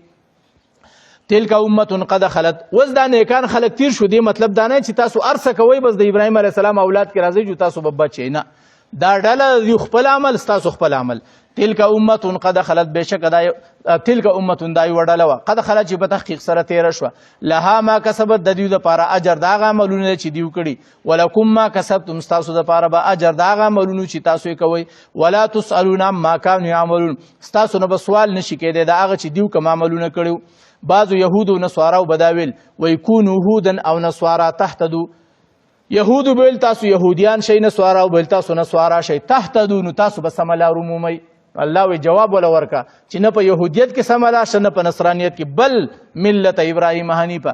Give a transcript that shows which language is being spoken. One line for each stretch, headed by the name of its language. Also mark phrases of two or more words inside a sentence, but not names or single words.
Pashto: کې
Arabic: تلک امه قد خلت
Pashto: اوس دا نیکان خلک تیر شو دې مطلب دا نه چې تاسو ارسه کوئ بس د ابراهیم علیه السلام اولاد کې راځئ چې تاسو به بچئ نه دا ډله یو خپل عمل ستاسو خپل عمل
Arabic: تلک امه قد خلت
Pashto: بشک دا
Arabic: تلک امه
Pashto: دا یو ډله وه
Arabic: قد خلت
Pashto: چې په تحقیق سره تیره شوه
Arabic: لها ما کسبت
Pashto: د دوی دپاره اجر د هغه عملونه چې دوی کړي
Arabic: ولکم ما کسبتم
Pashto: ستاسو دپاره به اجر د هغه عملونو چې تاسو یې کوئ
Arabic: ولا تسألون عما کانوا یعملون
Pashto: ستاسو نه به سوال نشي کېدی د هغه چې دوی کوم عملونه کړي بعضو یهودو نصاراو به دا ویل
Arabic: ویکونو هودا
Pashto: او نصارا تهتدو یهودو بویل تاسو یهودیان شئ نصارا بویل تاسو نصارا شئ تهتدو نو تاسو به سمه لار ومومئ الله وی جواب ولا ورکا چې نه په یهودیت کې سمه لار شه نه په نصرانیت کې بل
Arabic: ملت ابراهیم حنیفه